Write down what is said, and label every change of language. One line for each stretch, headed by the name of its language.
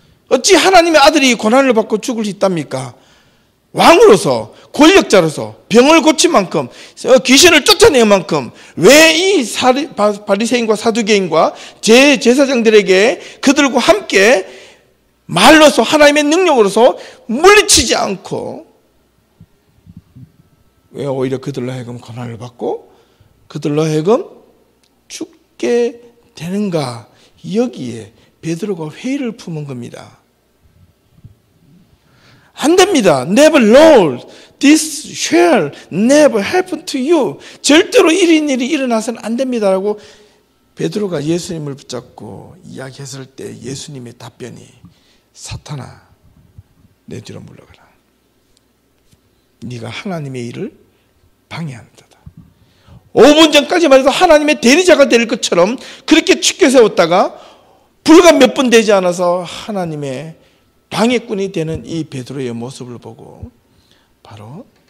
Korean: 어찌 하나님의 아들이 고난을 받고 죽을 수 있답니까? 왕으로서, 권력자로서, 병을 고친 만큼, 귀신을 쫓아낸 만큼 왜 이 바리새인과 사두개인과 제사장들에게 그들과 함께 말로서 하나님의 능력으로서 물리치지 않고 왜 오히려 그들로 하여금 고난을 받고 그들로 하여금 죽게 되는가? 여기에 베드로가 회의를 품은 겁니다. 안 됩니다.
English: Never, Lord. This shall never happen to you.
Korean: 절대로 이런 일이 일어나서는 안 됩니다라고 베드로가 예수님을 붙잡고 이야기했을 때 예수님의 답변이 사탄아, 내 뒤로 물러가라. 네가 하나님의 일을 방해한다. 5분 전까지만 해도 하나님의 대리자가 될 것처럼 그렇게 축켜 세웠다가 불과 몇 분 되지 않아서 하나님의 방해꾼이 되는 이 베드로의 모습을 보고 바로